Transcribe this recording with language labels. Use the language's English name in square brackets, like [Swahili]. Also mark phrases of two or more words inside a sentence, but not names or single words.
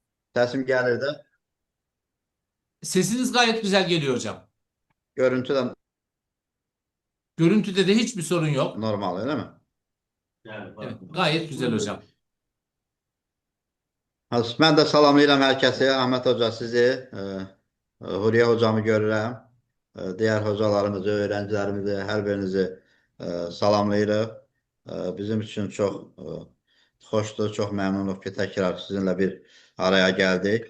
[Azerbaijani] Sesim gelir de. [Turkish] Sesiniz gayet güzel geliyor hocam. Görüntü de Görüntüde de hiçbir sorun yok. normal öyle mi? Evet, gayet güzel hocam. [Azerbaijani] Mən də salamlayıram hər kəsi. Əhməd Hoca sizi, Hürriyə hocamı görürəm. Digər hocalarımızı, öğrencilərimizi, hər birinizi salamlayırıq. Bizim üçün çox xoşdur, çox məmnunuq ki, təkrar sizinlə bir araya gəldik.